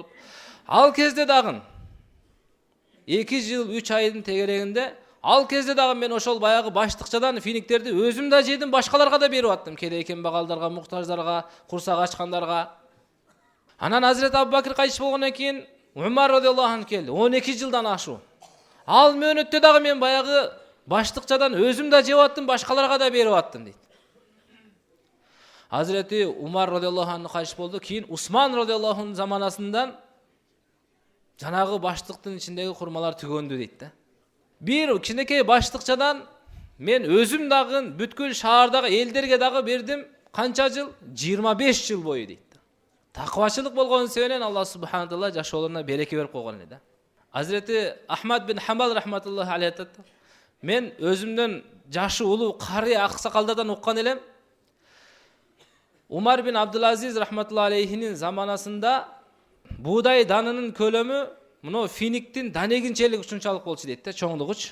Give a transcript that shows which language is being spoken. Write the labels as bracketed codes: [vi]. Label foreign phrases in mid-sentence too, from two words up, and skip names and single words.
[ky] Ал кезде дагы 2 жыл 3 айдын тегерегинде, ал кезде дагы мен ошол баягы баштыкчадан финиктерди өзүм да жедим, башкаларга да берип аттым, кедей кембагалдарга, муктаждарга, курсак ачкандарга. Анан Hazreti Abu Bakr кайтыш болгондон кийин Умар [ar] رضي الله عنه [ky] келди, 12 жылдан ашуу. Ал мөөнөттө дагы мен баягы баштыкчадан өзүм да жеп аттым, башкаларга да берип аттым дейт. Hazreti Umar [ar] رضي الله عنه [ky] кайтыш болду, кийин Усман [ar] رضي الله عنه [ky] заманасындан жанагы баштыктын ичиндеги хурмалар түгөндү дейт да. Бир кичинекей баштыкчадан мен өзүм дагы бүткүл шаардагы элдерге дагы бердим. Канча жыл? 25 жыл бою дейт. Таквачылык болгон себебинен [ar] الله سبحانه تعالى [ky] жашоолоруна береке берип койгон эле да. Hazreti Ahmad bin Hanbal [ar] رحمة الله عليه [ky] айтат: мен өзүмдөн жашы улуу кары аксакалдардан уккан элем. Умар бин Абдулазиз [ar] رحمة الله عليه [ky] заманасында буудай данынын көлөмү мына финиктин данегинчелиги ушунчалык болчу дейт да, чоңдугучу.